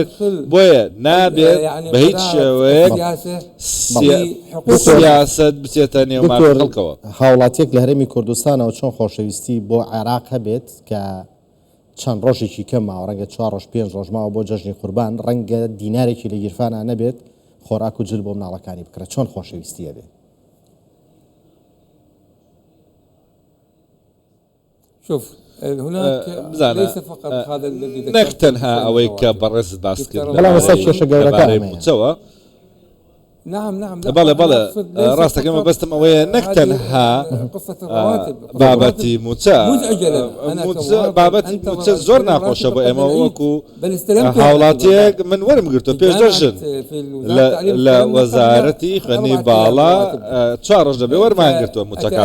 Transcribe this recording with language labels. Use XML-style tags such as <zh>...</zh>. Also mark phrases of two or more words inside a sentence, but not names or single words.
<ckb>بۆیە نابێت بە هیچ شێوەیەک سیاست بچێتە نێومان خەڵکەوە. هاوڵاتیەک لە هەرێمی کوردستانەوە چۆن خۆشەویستی بۆ عێراق هەبێت کە چەند ڕۆژێکی کەم ڕەنگە 4 ڕۆژ 5 ڕۆژ ماوە بۆ جەژنی قوربان ڕەنگە دینارێکی لە گیرفانە نەبێت خۆراک و جل بۆ مناڵەکانی بکرێت. چۆن خۆشەویستیە بێت؟</ckb> <ar>شوف هناك ليس فقط هذا الذي</ar> <ckb>نەک تەنها ئەوەی کە بەڕێز باس کرد بەڵام ئێستا کێشە گەورەکانە موچەوە. نعم بەڵێ ڕاستەکەمە بەستم ئەوەیە نەک تەنها بابەتی موچە بابەتی موچە زۆر ناخۆشە بۆ ئێمە وەکو هاوڵاتیەک من وەرم گرتو پێش دەژن لە وەزارەتی خوێنی باڵا 4 ڕۆژ دەبێ وەرمان گرتووە موچەکان.</ckb>